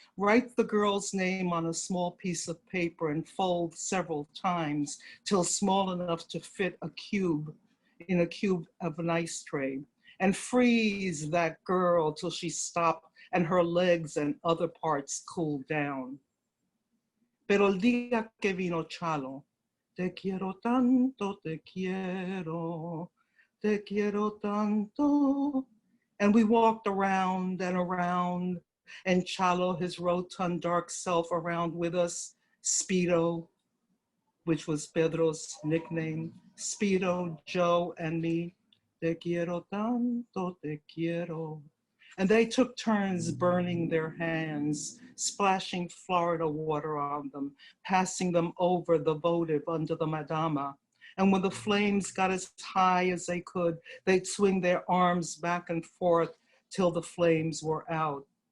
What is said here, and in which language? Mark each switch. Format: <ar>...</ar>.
<en>Write the girl's name on a small piece of paper and fold several times till small enough to fit a cube in a cube of an ice tray, and freeze that girl till she stopped and her legs and other parts cooled down.</en> <es>Pero el día que vino Charlo, te quiero tanto, te quiero tanto.</es> <en>And we walked around and around, and Charlo, his rotund dark self, around with us, Speedo, which was Pedro's nickname, Speedo, Joe, and me.</en> <es>Te quiero tanto, te quiero.</es> <en>And they took turns burning their hands, splashing Florida water on them, passing them over the votive under the Madama. And when the flames got as high as they could, they'd swing their arms back and forth till the flames were out.</en>